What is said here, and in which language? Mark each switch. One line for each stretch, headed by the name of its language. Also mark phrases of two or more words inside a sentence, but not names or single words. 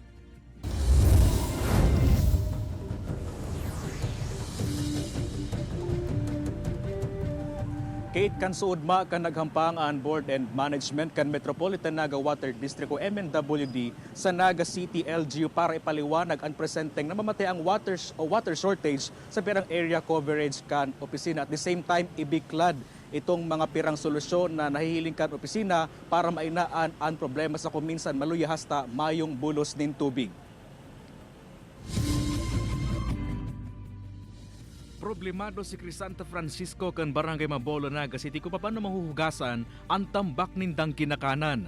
Bikol: Kate, kan suudma kan naghampang ang
English: board and management
Bikol: kan Metropolitan Naga Water District o MNWD sa Naga City LGU para ipaliwanag ang presenteng na mamatay ang
English: water shortage
Bikol: sa pirang
English: area coverage
Bikol: kan opisina.
English: At the same time,
Bikol: ibiklad itong mga pirang solusyon na nahihiling kan opisina para mainaan ang problema sa kuminsan maluya hasta mayong bulos nin tubig. Problemado si Crisanta Francisco kan Barangay Mabolo, Naga City kung paano mahuhugasan ang tambak nindang kinakanan.